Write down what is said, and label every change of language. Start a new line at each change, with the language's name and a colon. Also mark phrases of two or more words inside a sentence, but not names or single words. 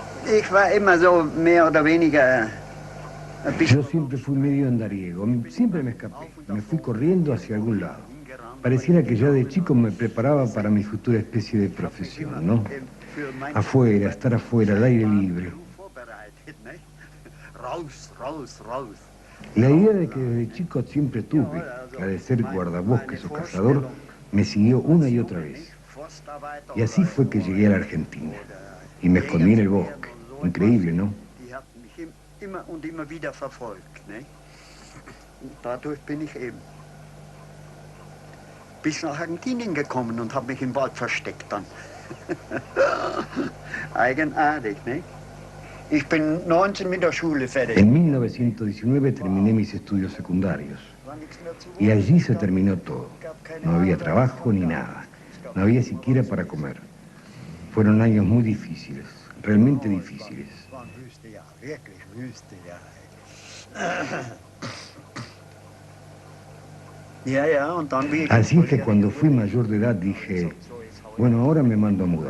German: Ich war immer so mehr oder weniger ein bisschen...
Spanish: Yo siempre fui medio andariego, siempre me escapé, me fui corriendo hacia algún lado. Pareciera que ya de chico me preparaba para mi futura especie de profesión, ¿no? Afuera, estar afuera, al aire libre. La idea de que desde chico siempre tuve, la de ser guardabosques o cazador, me siguió una y otra vez. Y así fue que llegué a la Argentina. Y me escondí en el bosque. Increíble, ¿no?
German: Immer und immer wieder verfolgt. Ne? Und dadurch bin ich eben bis nach Argentinien gekommen und habe mich im Wald versteckt dann. Eigenartig, ne? Ich bin 19 mit der Schule fertig.
Spanish: En 1919 terminé mis estudios secundarios. Y allí se terminó todo. No había trabajo ni nada. No había siquiera para comer. Fueron años muy difíciles, realmente difíciles. Así que cuando fui mayor de edad dije, bueno, ahora me mando a mudar.